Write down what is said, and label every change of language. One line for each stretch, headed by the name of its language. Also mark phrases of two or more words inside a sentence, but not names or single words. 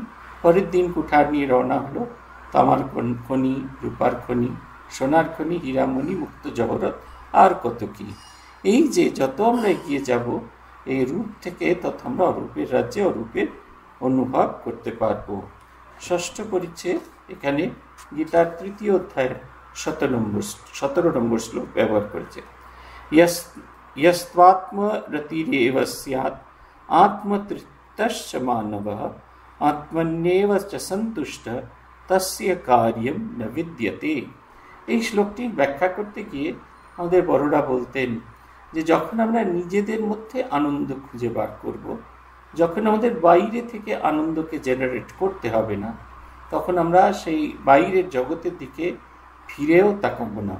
Bangla: পরের দিন কুঠার নিয়ে রওনা হলো, তামার খনি, রূপার খনি, সোনার খনি, হীরামণি, মুক্ত জহরত, আর কত কি। এই যে যত আমরা এগিয়ে যাব এই রূপ থেকে তত আমরা অরূপের রাজ্যে অরূপের অনুভব করতে পারবো। 6ষ্ঠ পরিচ্ছেদ, এখানে গীতার 3য় অধ্যায়ের 17 নম্বর শ্লোক ব্যবহার করেছে।
Sanskrit: यस्त्वात्मरतिरेव स्यात् आत्मतृप्तश्च मानवः आत्मन्येव च सन्तुष्टः तस्य कार्यं न विद्यते।
Bangla: এই শ্লোকটির ব্যাখ্যা করতে গিয়ে আমাদের বড়রা বলতেন যে যখন আমরা নিজেদের মধ্যে আনন্দ খুঁজে বার করব, যখন আমাদের বাইরে থেকে আনন্দকে জেনারেট করতে হবে না, তখন আমরা সেই বাইরের জগতের দিকে ফিরেও তাকাবো না।